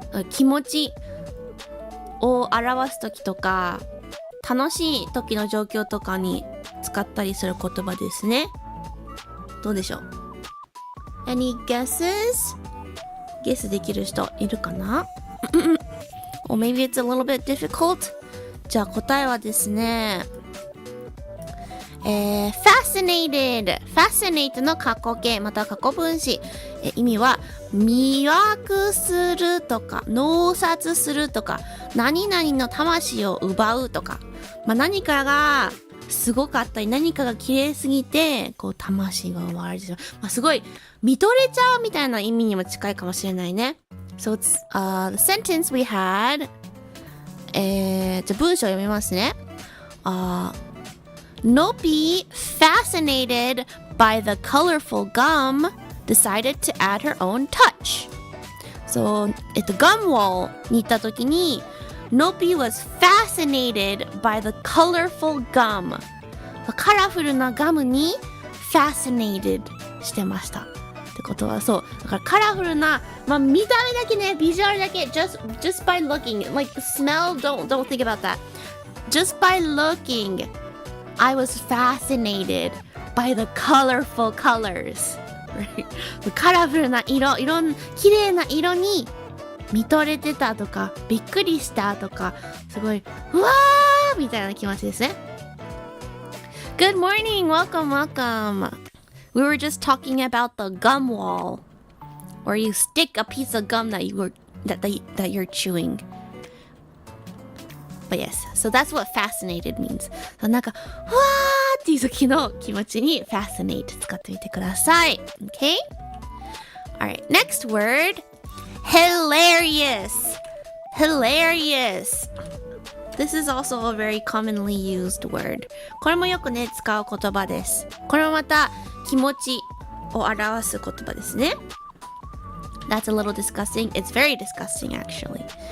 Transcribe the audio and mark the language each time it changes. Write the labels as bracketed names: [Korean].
[Japanese] 気持ちを表すときとか楽しい時の状況とかに使ったりする言葉ですね。どうでしょう？ [English] Any guesses? [Japanese] ゲスできる人いるかな？ [English] Or maybe it's a little bit difficult? [Japanese] じゃあ答えはですね、fascinated fascinate の過去形または過去分詞、意味は魅惑するとか脳殺するとか何々の魂を奪うとか、何かがすごかったり何かが綺麗すぎてこう魂が奪われてしまう、すごい見とれちゃうみたいな意味にも近いかもしれないね。 [English] So it's the sentence we had、 [Japanese] じゃあ文章を読みますね。 [English] Nopi, fascinated by the colorful gum, decided to add her own touch. So, gum wall [Japanese] に行った時に [English] Nopi was fascinated by the colorful gum. [Japanese] カラフルなガムに fascinated してました。ってことはそう。だからカラフルな、見た目だけね、ビジュアルだけ just by looking, like the smell, don't think about that. Just by looking, I was fascinated by the colorful colors. カラフルな綺麗な色に見とれてたとか、びっくりしたとか、すごい、うわーみたいな気持ちですね。 [English] Good morning, welcome. We were just talking about the gum wall, where you stick a piece of gum that you're chewing. But yes, so that's what fascinated means. [Japanese] なんか、わーっていう時の気持ちに fascinate 使ってみてください。 [English] Okay? Alright, next word. Hilarious. Hilarious. This is also a very commonly used word. [Japanese] これもよくね、使う言葉です。これもまた気持ちを表す言葉ですね。 [English] That's a little disgusting. It's very disgusting, actually.